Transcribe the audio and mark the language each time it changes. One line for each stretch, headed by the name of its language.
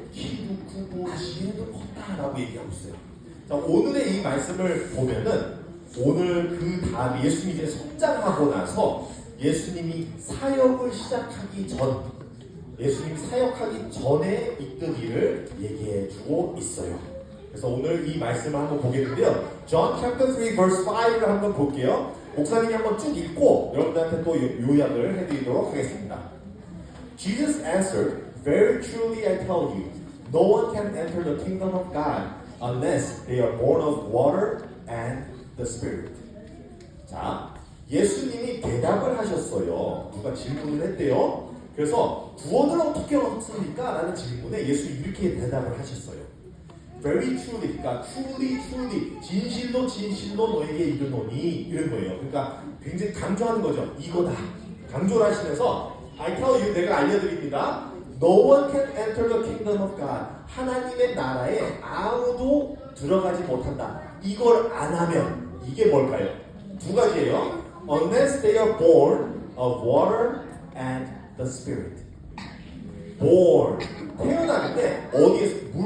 Korean: 키도 크고 지혜도 컸다라고 얘기하고 있어요. 자, 오늘의 이 말씀을 보면은 오늘 그 다음에 예수님이 이제 성장하고 나서 예수님이 사역을 시작하기 전, 예수님이 사역하기 전에 있던 일을 얘기해 주고 있어요. 그래서 오늘 이 말씀을 한번 보겠는데요.
English: John chapter 3 verse 5
Korean: 를 한번 볼게요. 목사님이 한번 쭉 읽고 여러분들한테 또 요약을 해드리도록 하겠습니다.
English: Jesus answered, Very truly I tell you, no one can enter the kingdom of God unless they are born of water and the Spirit.
Korean: 자, 예수님이 대답을 하셨어요. 누가 질문을 했대요. 그래서 구원을 어떻게 얻습니까? 라는 질문에 예수님이 이렇게 대답을 하셨어요.
English: Very truly,
Korean: 그러니까 truly, 진실로 너에게 이르노니 이런 거예요. 그러니까 굉장히 강조하는 거죠. 이거다. 강조를 하시면서
English: I tell you,
Korean: 내가 알려드립니다.
English: No one can enter the kingdom of God.
Korean: 하나님의 나라에 아무도 들어가지 못한다. 이걸 안 하면 이게 뭘까요? 두 가지예요.
English: Unless they are born of water and the Spirit.
Korean: born, 태어나는데 어디에서?